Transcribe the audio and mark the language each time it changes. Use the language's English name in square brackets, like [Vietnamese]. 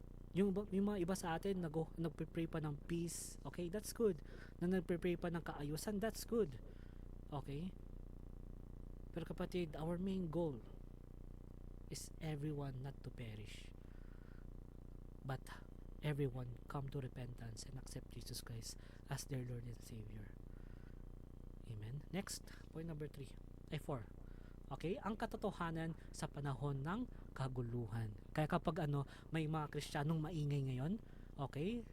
[Filipino] Yung mga iba sa atin nagpe-pray pa ng peace. [English] Okay, that's good. [Filipino] Na nagpe-pray pa ng kaayusan, [English] that's good. [Filipino] Okay? Pero kapatid, [English] our main goal is everyone not to perish, but everyone come to repentance and accept Jesus Christ as their Lord and Savior. Amen. Next, point number 3. Ay 4. Okay? [Filipino] Ang katotohanan sa panahon ng kaguluhan. Kaya kapag may mga Kristiyanong maingay ngayon, okay?